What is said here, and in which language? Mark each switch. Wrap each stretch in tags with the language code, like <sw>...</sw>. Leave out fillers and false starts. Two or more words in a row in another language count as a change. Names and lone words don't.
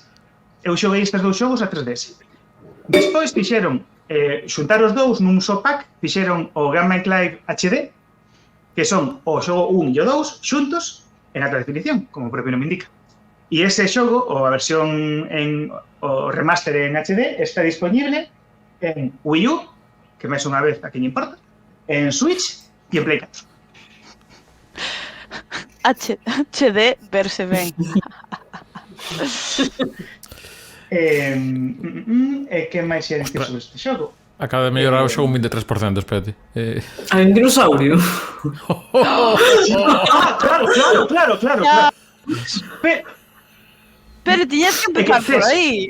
<gl>Eu xoguei estes 2 xogos a 3DS. Despois fixeron xuntar os dous nun só pack, fixeron o Gunman Clive HD, que son o xogo 1 e o 2 xuntos en alta definición, como o propio nome indica. E ese xogo, ou a versión o remaster en HD, está disponible en Wii U, que máis unha vez a quen importa, en Switch e en Play 4. HD verse ben. Que máis ia dicir sobre este xogo? Acaba de mellorar o xogo un 23%, espérate. Hai un dinosaurio. Claro. Pero tiñas que empezar por aí.</gl>